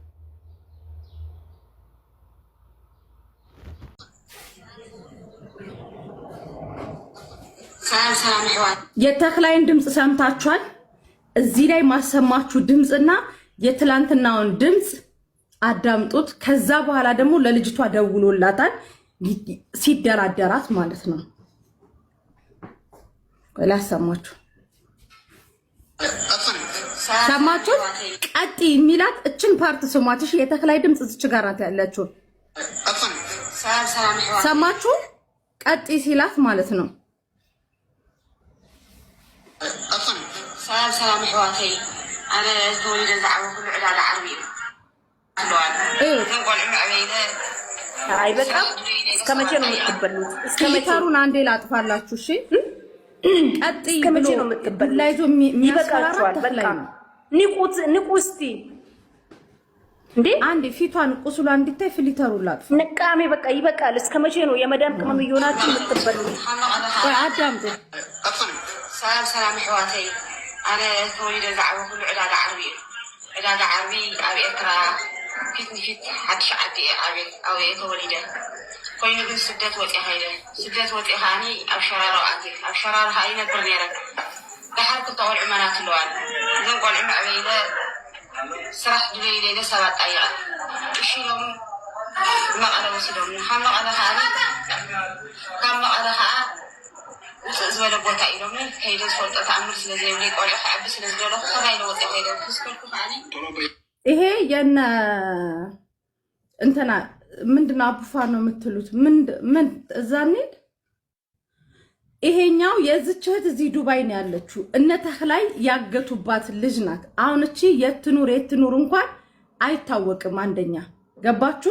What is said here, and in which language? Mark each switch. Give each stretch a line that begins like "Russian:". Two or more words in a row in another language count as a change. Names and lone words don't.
Amharic: የተክላይን ድምፅ ሰምታችኋል። እዚህ ላይ ማሰማችሁ ድምፅና የትላንትናውን ድምፅ አዳምጡት። ከዛ በኋላ ደግሞ ለልጅቷ ደውሎላታል ሲደራደራት ማለት ነው። ላሰማችሁ። ሰማችሁ? ቀጥ የሚላት እችን ፓርት ስሟት። እሺ፣ የተክላይ ድምፅ እዚች ጋር ናት ያለችው። ሰማችሁ? ቀጥ ሲላት ማለት ነው።
Tigrinya: ሰላም ሕዋተይ አነ ዝተወለደ ዛዕባ ኩሉ ዕዳጋ ዓርቢ
Amharic: አይ በጣም እስከ መቼ ነው የምትበሉት? እስከ አንዴ ላጥፋላችሁ። እሺ ቀጥ እስከመቼ ነው የምትበሉት? ላይዞ ይበቃችኋል። በቃ ንቁ እስቲ እንዴ! አንዴ ፊቷን ቁስሏ እንዲታይ ፍሊተሩላት ነቃሜ። በቃ ይበቃል። እስከመቼ ነው የመዳም ቅመም እየሆናችሁ የምትበሉት? ወይ አዳምጡ።
Tigrinya: ሰላም ሕዋተይ አነ ዝተወለደ ዛዕባ ኩሉ ዕዳጋ ዓርቢ ዕዳጋ ዓርቢ ኣብ ኤርትራ ፊት ንፊት ሓድሽ ዓዲ ኣብ ተወሊደ ኮይኑ ግን ስደት ወፂ ኸይደ ስደት ወፂ ከዓኒ ኣብ ሸራሮ ኣቲ ኣብ ሸራሮ ከዓ ይነብር ነይረ። ድሓር ክልተ ቆልዑ መናት ኣለዋል። እዘን ቆልዑ ምዕበይለ ስራሕ ድለይለ ሰባት ጣይቐ እሺ ኢሎም መቐለ ወሲዶም ካብ መቐለ ከዓኒ ካብ መቐለ ከዓ ውፅእ ዝበለ ቦታ ኢሎም ከይደ ዝፈልጦ ተኣምር ስለዘይብለይ ቆልዑ ክዕቢ ስለዝደለኹ ከማይለ ወፂ ኸይደ ክስከልኩ ከዓኒ
Amharic: ይሄ የነ እንትና ምንድነው አቡፋ ነው የምትሉት? ምን እዛ እንሂድ። ይሄኛው የዚች እህት እዚህ ዱባይ ነው ያለችው። እነ ተክላይ ያገቱባት ልጅ ናት። አሁን እቺ የትኑር እንኳን አይታወቅም። አንደኛ ገባችሁ?